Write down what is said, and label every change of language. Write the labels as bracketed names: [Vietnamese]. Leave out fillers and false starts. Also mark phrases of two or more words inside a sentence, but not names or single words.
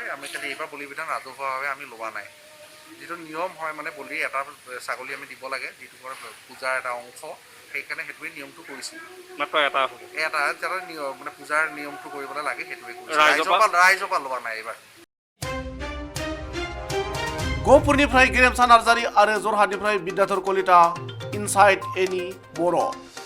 [Assamese] আমি খালি এইবাৰ বলি বিধান ৰাজহুৱাভাৱে আমি লোৱা নাই। যিটো নিয়ম হয় মানে বলি এটা ছাগলী আমি দিব লাগে, যিটো পূজাৰ এটা অংশ, সেইকাৰণে সেইটোৱে নিয়মটো কৰিছোঁ। মাত্ৰ এটা হ'ব, এটা যাতে মানে পূজাৰ নিয়মটো কৰিবলৈ লাগে সেইটোৱে কৰিছোঁ। ৰাইজৰ পৰা লোৱা নাই এইবাৰ। [Bodo] गहपुरनिफ्राय गेरेमसा नार्जारी आरो जरहाटनिफ्राय बिद्याधर कलिता, इनसाइड एनि बर'।